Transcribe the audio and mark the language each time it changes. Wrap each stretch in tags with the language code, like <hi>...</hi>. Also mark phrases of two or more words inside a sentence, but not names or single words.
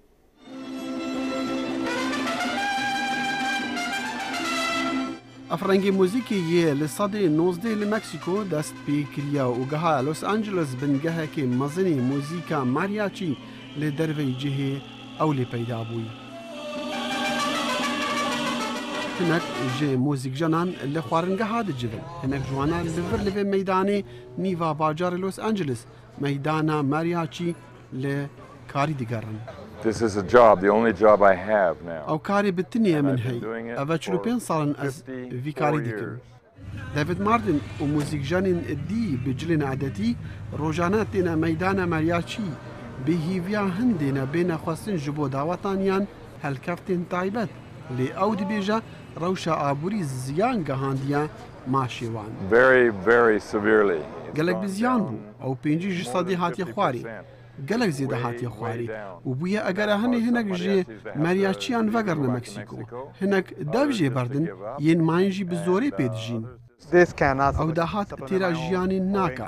<ku>Efrengê mûzîkê yê li sedê 19 li Meksîko dest pê kiriye û geha Los Angeles bingehekê mezinê mûzîka Mariachi li derveyê cihê ew lê peyda bûyî. Hinek ji mûzîkjenan li xwaringeha dicivin. Hinek jwanan li vir li vê meydanê nîva bajarê Los Angeles meydana Mariachi li karî digerin.</ku> <en>This is a job, the only job I have now.</en> <ku>Ew karê bi tinê min hey. Ev 45 salin ez vî karî dikim. David Martin û mûzîkjenên dî bi cilên edetî rojane têne meydana Mariachi bi hîviya hin dêne bêne xwestin ji bo dawetaniyan helkeftên taybet. Lê ew dibêje rewşa aborî ziyan gehandiye maşê wan.</ku> <en>Very severely.</en> <ku>Gelek bi ziyan bû. Ew pêncî ji sedê hatiye xwarî. Gelek zêde hatiye xwarî û bûye eger hinê hinek ji Mariachiyan vegerne Meksîko. Hinek dev jê berdin yên mayên jî bi zorê pê dijîn. Ew dahat têra jiyanê nake.</ku>